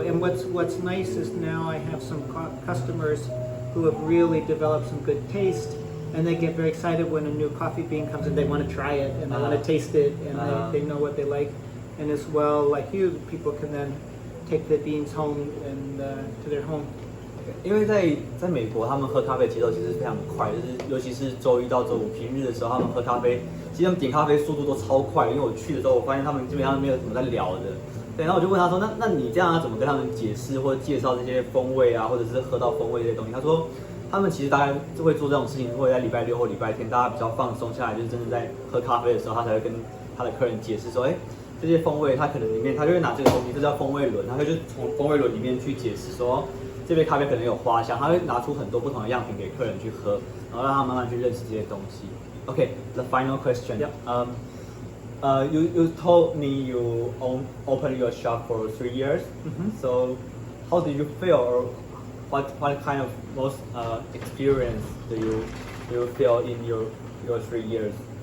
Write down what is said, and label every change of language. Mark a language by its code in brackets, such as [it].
[en] And what's nice is now I have some customers who have really developed some good taste, and they get very excited when a new coffee bean comes in. They want to try it and they want to taste it, and they know what they like. And as well, like you, people can then take the beans home and to their home. [zh] 因为在美国，他们喝咖啡节奏其实非常快，就是尤其是周一到周五平日的时候，他们喝咖啡，其实他们点咖啡速度都超快。因为我去的时候，我发现他们基本上没有什么在聊的。对，然后我就问他说，那你这样要怎么跟他们解释或者介绍这些风味啊，或者是喝到风味这些东西？他说，他们其实大概会做这种事情，会在礼拜六或礼拜天，大家比较放松下来，就是真的在喝咖啡的时候，他才会跟他的客人解释说，哎，这些风味，他可能里面他就会拿这个东西，这叫风味轮，他会就从风味轮里面去解释说，这杯咖啡可能有花香，他会拿出很多不同的样品给客人去喝，然后让他慢慢去认识这些东西。 [en] Okay, the final question. You told me you opened your shop for 3 years. So, how do you feel, or what kind of most experience do you feel in your 3 years?